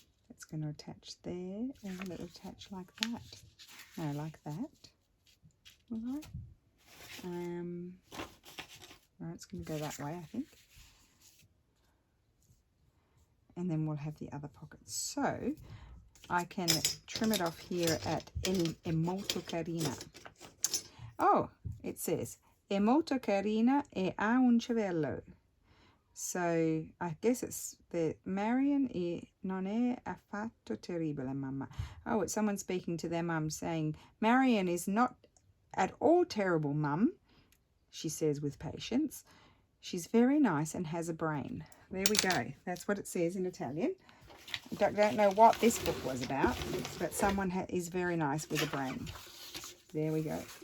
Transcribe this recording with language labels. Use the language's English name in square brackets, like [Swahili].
[English] It's going to attach there, and it'll attach like that. No, like that. Will I? Right, it's going to go that way, I think. And then we'll have the other pocket. So I can trim it off here at [Italian] è molto carina. [English] Oh, it says [Italian] è molto carina e ha un cervello. [English] So I guess it's the Marion [Italian] non è affatto terribile, mamma. [English] Oh, it's someone speaking to their mum saying, Marion is not at all terrible, mum, she says with patience. She's very nice and has a brain. There we go. That's what it says in Italian. I don't know what this book was about, but someone is very nice with a brain. There we go.